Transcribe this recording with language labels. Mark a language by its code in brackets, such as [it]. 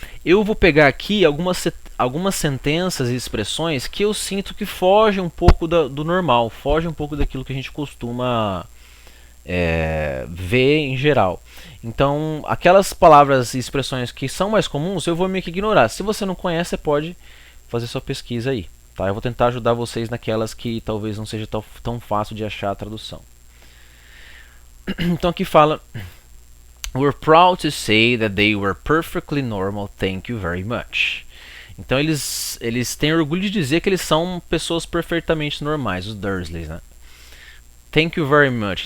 [pt] Eu vou pegar aqui algumas sentenças e expressões que eu sinto que fogem um pouco do normal, fogem um pouco daquilo que a gente costuma ver em geral. Então, aquelas palavras e expressões que são mais comuns, eu vou meio que ignorar. Se você não conhece, você pode fazer sua pesquisa aí. Tá? Eu vou tentar ajudar vocês naquelas que talvez não seja tão fácil de achar a tradução. Então aqui fala: [en] "We're proud to say that they were perfectly normal, thank you very much." [pt] Então eles têm orgulho de dizer que eles são pessoas perfeitamente normais, os Dursleys, né? [en] Thank you very much.